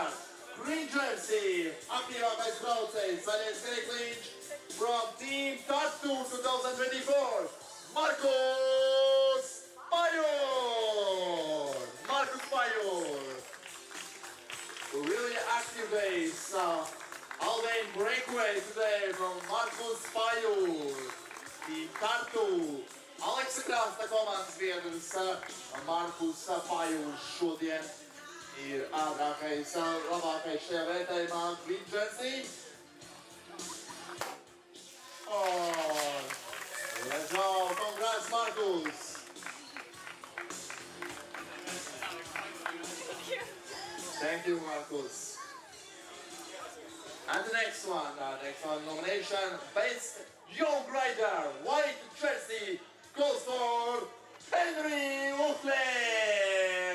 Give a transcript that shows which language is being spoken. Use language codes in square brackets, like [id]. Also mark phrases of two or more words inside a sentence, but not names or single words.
[en] Green jersey, Akira Bezbrauce, Zalewski Clinch from Team Tartu 2024, Marcus Payor. Really active days. Alden breakaway today from Marcus Payor. Team Tartu. [lv] Aleksa Krasta komandas biedrs Markus Pajūs šodien ir ātrākais, labākais šajā vērtējumā [en] green jersey. Let's go, congrats Markus! Thank you Markus. And the next one nomination, Best Young Rider, white jersey, goes for Henry Oakley.